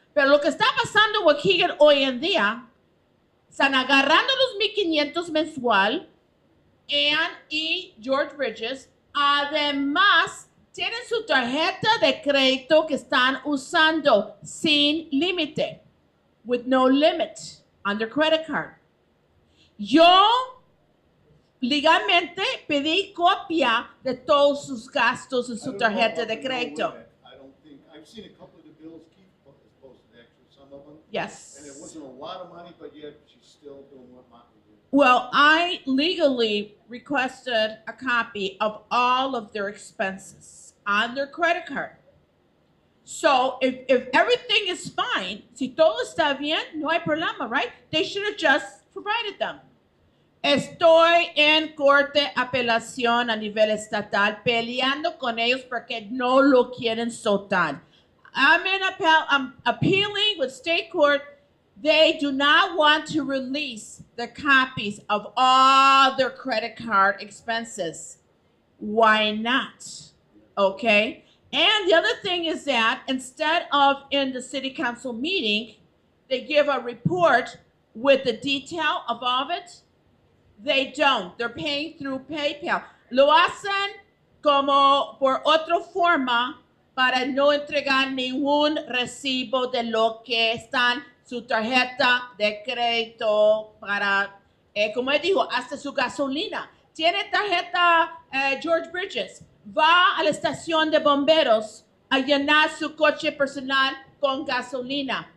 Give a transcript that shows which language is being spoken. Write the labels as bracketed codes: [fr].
[es] Pero lo que está pasando en Waukegan hoy en día, están agarrando los 1,500 mensual, Ann y George Bridges, además tienen su tarjeta de crédito que están usando sin límite, [en] with no limit, on their credit card. [es] Yo legalmente pedí copia de todos sus gastos en su tarjeta de crédito. [en] I don't think, I've seen a couple of the bills Keith has posted, actually, some of them. Yes. And it wasn't a lot of money, but yet she's still doing what Motley did. Well, I legally requested a copy of all of their expenses on their credit card. So if everything is fine, [es] si todo está bien, no hay problema, [en] right? They should have just provided them. [es] Estoy en corte apelación a nivel estatal peleando con ellos porque no lo quieren soltar. [en] I'm appealing with state court. They do not want to release the copies of all their credit card expenses. Why not? Okay? And the other thing is that instead of in the city council meeting, they give a report with the detail of all of it. They don't. They're paying through PayPal. [es] Lo hacen como por otra forma para no entregar ningún recibo de lo que están su tarjeta de crédito para, como él dijo, hasta su gasolina. Tiene tarjeta George Bridges. Va a la estación de bomberos a llenar su coche personal con gasolina.